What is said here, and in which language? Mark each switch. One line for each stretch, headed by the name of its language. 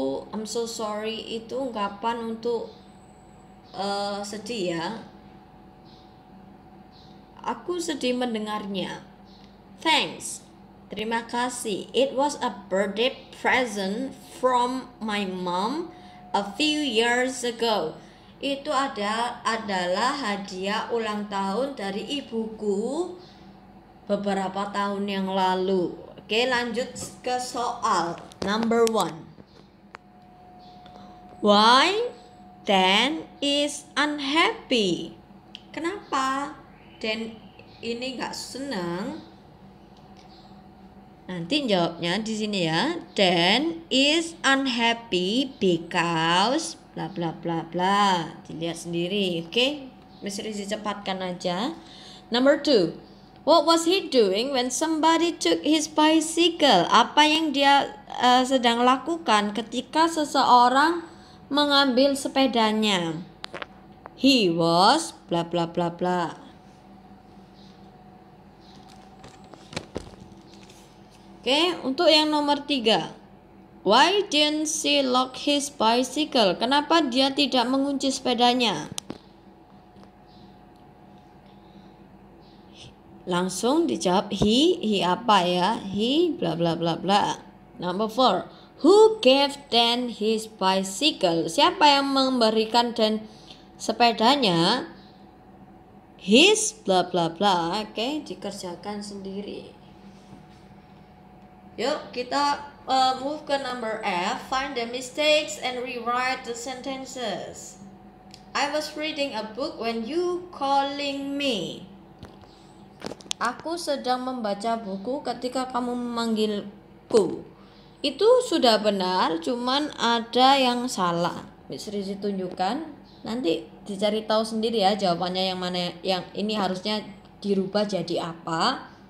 English: I'm so sorry
Indonesian: itu ungkapan untuk sedih ya. Aku sedih mendengarnya.
English: Thanks.
Indonesian: Terima kasih.
English: It was a birthday present from my mom a few years ago.
Indonesian: Itu adalah hadiah ulang tahun dari ibuku beberapa tahun yang lalu. Oke, lanjut ke soal number 1.
English: Why Dan is unhappy?
Indonesian: Kenapa Dan ini nggak senang? Nanti jawabnya di sini ya.
English: Dan is unhappy because bla bla bla bla.
Indonesian: Dilihat sendiri, oke? Miss Rizzy cepatkan aja. Number 2.
English: What was he doing when somebody took his bicycle?
Indonesian: Apa yang dia sedang lakukan ketika seseorang mengambil sepedanya?
English: He was bla bla bla bla.
Indonesian: Oke, untuk yang nomor 3.
English: Why didn't she lock his bicycle?
Indonesian: Kenapa dia tidak mengunci sepedanya? Langsung dijawab he apa ya?
English: He bla bla bla bla. Number 4. Who gave Dan his bicycle?
Indonesian: Siapa yang memberikan Dan sepedanya?
English: His bla bla bla.
Indonesian: Oke, dikerjakan sendiri. Yuk kita move ke number F.
English: Find the mistakes and rewrite the sentences. I was reading a book when you calling me.
Indonesian: Aku sedang membaca buku ketika kamu memanggilku. Itu sudah benar, cuman ada yang salah. Miss Rizzy tunjukkan. Nanti dicari tahu sendiri ya jawabannya yang mana, yang ini harusnya dirubah jadi apa.